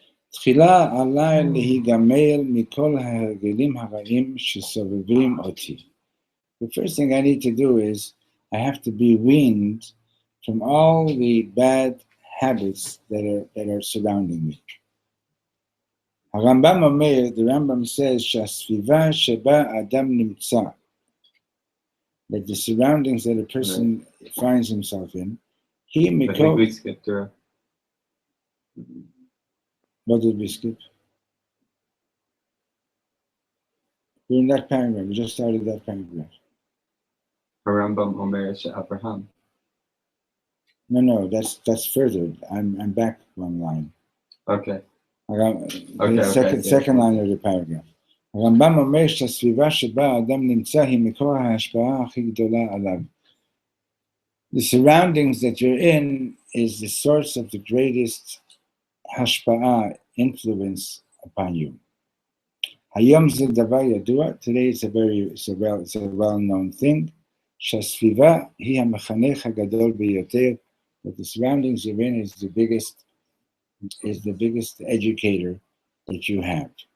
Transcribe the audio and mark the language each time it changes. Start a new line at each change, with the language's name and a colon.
Hebrew: תחילה עליי להיגמל מכל ההרגלים הרעים שסובבים אותי.
English: The first thing I need to do is I have to be weaned from all the bad habits that are surrounding me.
Hebrew: הרמב"ם אומר,
English: the Rambam says,
Hebrew: שהסביבה שבה אדם נמצא,
English: that the surroundings that a person finds himself in, he I think we skipped through. What did we skip? We're in that paragraph. We just started that paragraph.
Hebrew: Harambam Omer Abraham.
English: No, that's further. I'm back one line. Okay. Second line of the paragraph.
Hebrew: הרמב"ם אומר שהסביבה שבה האדם נמצא היא מקור ההשפעה הכי גדולה עליו.
English: The surroundings that you're in is the source of the greatest hashpa'ah, influence upon you.
Hebrew: Hayom זה דבר ידוע,
English: today it's a well-known thing,
Hebrew: שהסביבה היא המחנך הגדול ביותר,
English: that the surroundings you're in is the biggest educator that you have.